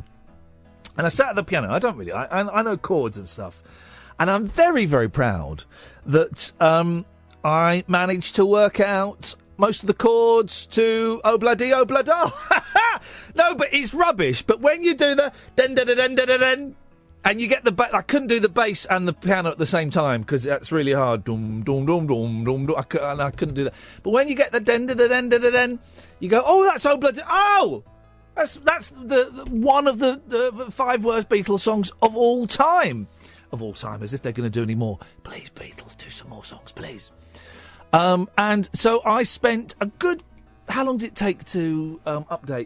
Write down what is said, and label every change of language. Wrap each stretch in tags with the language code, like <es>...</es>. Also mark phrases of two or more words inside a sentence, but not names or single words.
<en>And I sat at the piano. I know chords and stuff. And I'm very, very proud that I managed to work out most of the chords to Obladi Oblada. No, but it's rubbish. But when you do the den da da den da da den, and you get the I couldn't do the bass and the piano at the same time because that's really hard. Dum dum dum dum dum dum. I couldn't do that. But when you get the den da da den da da den, you go, oh, that's Obladi. Oh, that's the one of the 5 worst Beatles songs of all time. Of all time, as if they're going to do any more. Please, Beatles, do some more songs, please. And so I spent a good... How long did it take to update?</en>